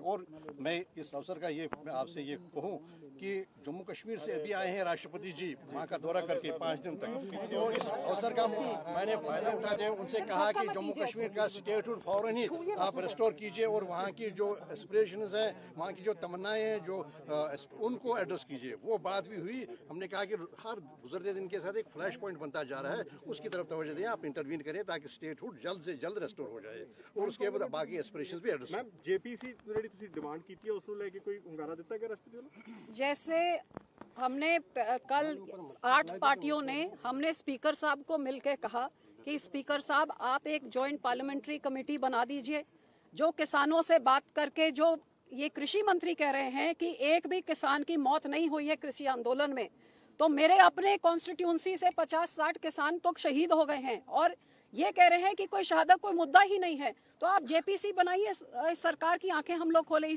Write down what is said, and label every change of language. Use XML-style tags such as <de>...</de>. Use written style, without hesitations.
<hi>और मैं इस अवसर का ये मैं आपसे ये कहूँ कि जम्मू कश्मीर से अभी आए हैं राष्ट्रपति जी वहाँ का दौरा करके 5 दिन तक, तो इस अवसर का मैंने फायदा उठाते हैं, उनसे कहा कि जम्मू कश्मीर का स्टेटहुड फौरन ही आप रिस्टोर कीजिए और वहाँ की जो एस्पिरेशंस हैं, वहाँ की जो तमन्नाएं हैं, जो उनको एड्रेस कीजिए। वो बात भी हुई। हमने कहा कि हर गुजरते दिन के साथ एक फ्लैश पॉइंट बनता जा रहा है, उसकी तरफ तवज्जो दें, आप इंटरवीन करें ताकि स्टेटहुड जल्द से जल्द रेस्टोर हो जाए और उसके बाद बाकी एस्पिरेशंस भी एड्रेस।</hi> <pa>मैम जेपीसी ਜਿਹੜੀ ਤੁਸੀਂ ਡਿਮਾਂਡ ਕੀਤੀ ਹੈ ਉਸ ਨੂੰ ਲੈ ਕੇ ਕੋਈ ਹੁੰਗਾਰਾ ਦਿੱਤਾ ਗਿਆ ਰਾਸ਼ਟਰਪਤੀ ਵੱਲੋਂ?</pa> <hi>जैसे हमने कल 8 पार्टियों ने हमने स्पीकर साहब को मिलकर कहा कि स्पीकर साहब आप एक जॉइंट पार्लियामेंट्री कमेटी बना दीजिए जो किसानों से बात करके, जो ये कृषि मंत्री कह रहे हैं कि एक भी किसान की मौत नहीं हुई है कृषि आंदोलन में, तो मेरे अपने कॉन्स्टिट्यूंसी से 50-60 किसान तो शहीद हो गए हैं और ये कह रहे हैं कि कोई शहादत कोई मुद्दा ही नहीं है, तो आप जेपीसी बनाइए, सरकार की आंखें हम लोग खोले।</hi>